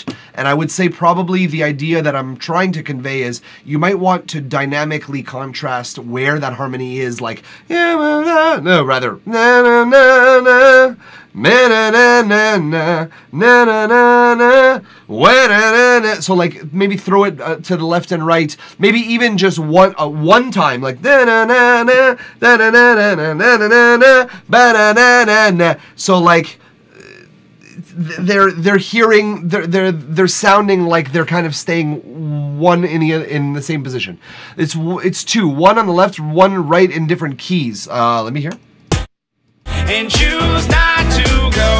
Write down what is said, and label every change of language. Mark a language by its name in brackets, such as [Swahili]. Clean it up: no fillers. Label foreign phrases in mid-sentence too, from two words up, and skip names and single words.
[English] And I would say probably the idea that I'm trying to convey is you might want to dynamically contrast where that harmony is, like no, rather na na na na na na na na na na na. So like maybe throw it to the left and right, maybe even just one time, like na na na na na na na na na na na ba na na na na. So like they're sounding like they're kind of staying one in the same position. It's two, one on the left, one right in different keys. Let me hear. And choose not to go.